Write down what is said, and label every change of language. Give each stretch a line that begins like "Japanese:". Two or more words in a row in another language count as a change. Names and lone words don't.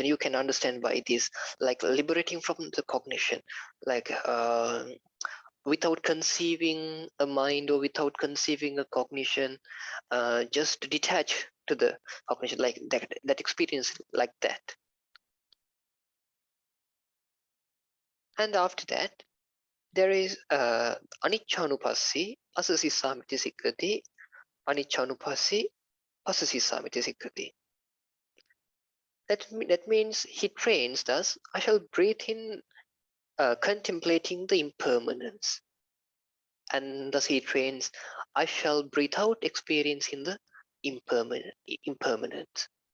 English: You can understand by this, like liberating from the cognition, like without conceiving a mind or without conceiving a cognition, just detach to the cognition, like that experience like that. And after that, there is
Pali: aniccanupassi asasi samiti sikkati, aniccanupassi pasasi samiti sikkati.
English: That means he trains thus, I shall breathe in contemplating the impermanence, and thus he trains, I shall breathe out experiencing the impermanence.